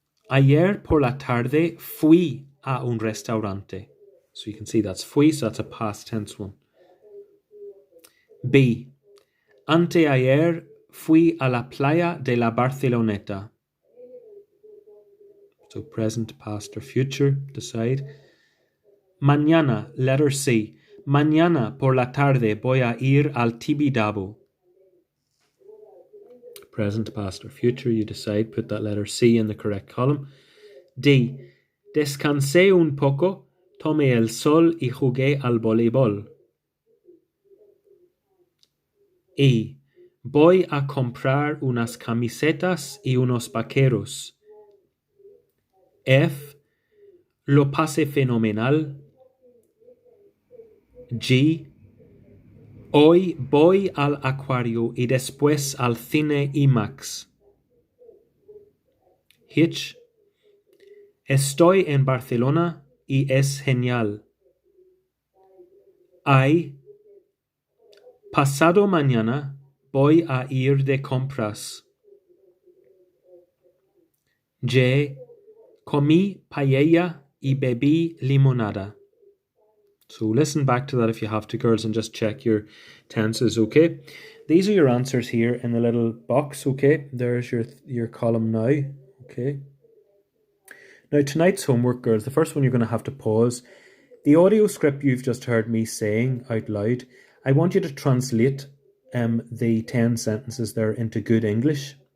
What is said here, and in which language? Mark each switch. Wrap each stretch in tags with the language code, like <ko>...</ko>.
<es>Ayer por la tarde fui a un restaurante.</es> <en>So you can see that's fui, so that's a past tense one. B.</en> <es>Anteayer fui a la playa de la Barceloneta.</es> <en>So present, past, or future, decide. Mañana, letter C.</en> <es>Mañana por la tarde voy a ir al Tibidabo.</es> <en>Present, past, or future, you decide. Put that letter C in the correct column. D.</en> <es>Descansé un poco, tomé el sol y jugué al voleibol. E. Voy a comprar unas camisetas y unos vaqueros. F. Lo pasé fenomenal. G. Hoy voy al acuario y después al cine IMAX. H. Estoy en Barcelona y es genial. I. Pasado mañana voy a ir de compras. J. Comí paella y bebí limonada.</es> <en>So listen back to that if you have to, girls, and just check your tenses, okay? These are your answers here in the little box, okay? There's your column now, okay? Now, tonight's homework, girls, the first one you're going to have to pause. The audio script you've just heard me saying out loud, I want you to translate the 10 sentences there into good English.</en>